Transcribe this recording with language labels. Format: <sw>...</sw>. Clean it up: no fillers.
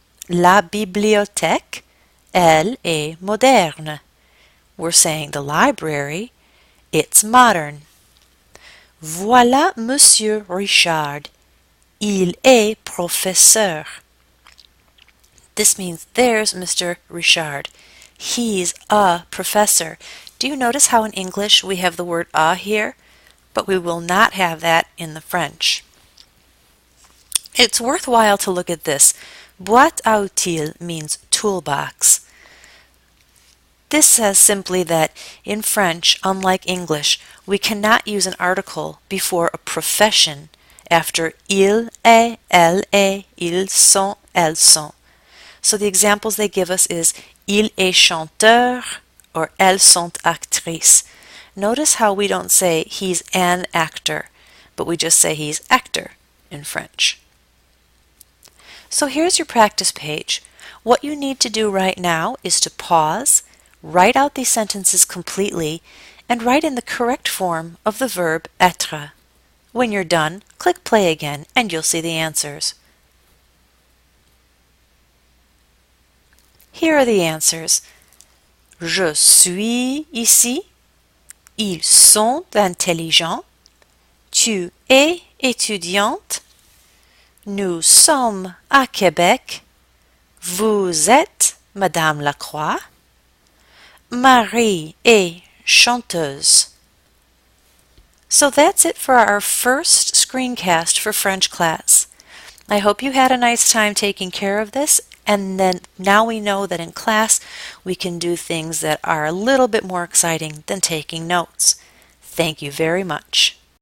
<fr>La bibliothèque, elle est moderne.</fr> <en>We're saying the library, it's modern.</en> <fr>Voilà Monsieur Richard. Il est professeur.</fr> <en>This means there's Mr. Richard. He's a professor. Do you notice how in English we have the word a here? But we will not have that in the French. It's worthwhile to look at this. Boîte à outils means toolbox. This says simply that in French, unlike English, we cannot use an article before a profession after il est, elle est, ils sont, elles sont. So the examples they give us is</en> <fr>il est chanteur</fr> <en>or</en> <fr>elles sont actrices.</fr> <en>Notice how we don't say he's an actor, but we just say he's actor in French. So here's your practice page. What you need to do right now is to pause, write out these sentences completely, and write in the correct form of the verb etre. When you're done, click play again and you'll see the answers. Here are the answers.</en> <fr>Je suis ici. Ils sont intelligents. Tu es étudiante. Nous sommes à Québec. Vous êtes Madame Lacroix. Marie est chanteuse.</fr> <en>So that's it for our first screencast for French class. I hope you had a nice time taking care of this, and then now we know that in class we can do things that are a little bit more exciting than taking notes. Thank you very much.</en>